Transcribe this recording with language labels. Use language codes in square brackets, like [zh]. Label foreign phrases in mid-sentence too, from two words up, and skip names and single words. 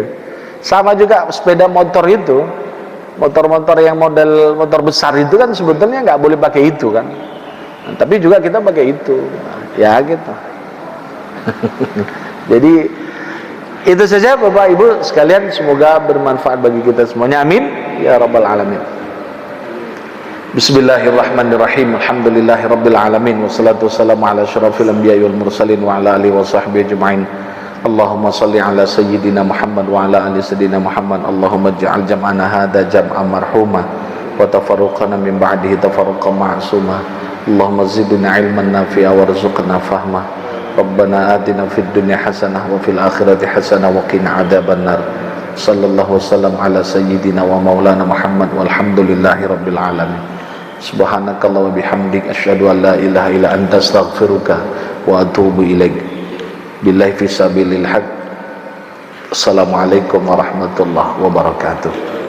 [id] Sama juga sepeda motor itu, motor-motor yang model motor besar itu kan sebetulnya nggak boleh pakai itu kan. Nah, tapi juga kita pakai itu, ya gitu. Jadi itu saja Bapak Ibu sekalian, semoga bermanfaat bagi kita semuanya, [ar] آمين يا رب العالمين. بسم الله الرحمن الرحيم. الحمد لله رب العالمين، والصلاة والسلام على أشرف الأنبياء والمرسلين وعلى آله وصحبه أجمعين. اللهم صل على سيدنا محمد وعلى آل سيدنا محمد. اللهم اجعل جمعنا هذا جمعا مرحوما وتفرقنا من بعده تفرقا معصوما. اللهم زدنا علما نافعا وارزقنا فهما. ربنا آتنا في الدنيا حسنة وفي الآخرة حسنة وقنا عذاب النار. صلى الله وسلم على سيدنا ومولانا محمد والحمد لله رب العالمين. سبحانك اللهم وبحمدك، أشهد أن لا إله إلا أنت، أستغفرك وأتوب إليك. بالله في سبيل الحق. السلام عليكم ورحمة الله وبركاته.